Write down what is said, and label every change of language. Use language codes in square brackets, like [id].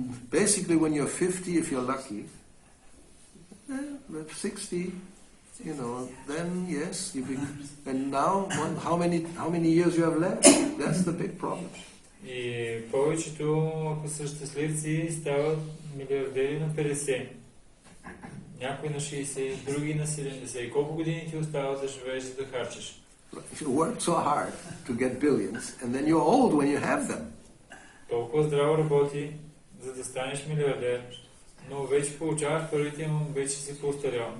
[en] Basically when you're 50, if you're lucky, 60, then yes, and now how many years you have left? That's the big problem. [bg] И повечето, ако са щастливци, стават милиардери на 50. Някой на 60, други на 70. И колко години ти остава да живееш, за да харчиш? [en] You work so hard to get billions, and then you're old when you have them. [bg] Толкова здраво работи, за да станеш милиардер, но вече получаваш първите му, вече си поостарял.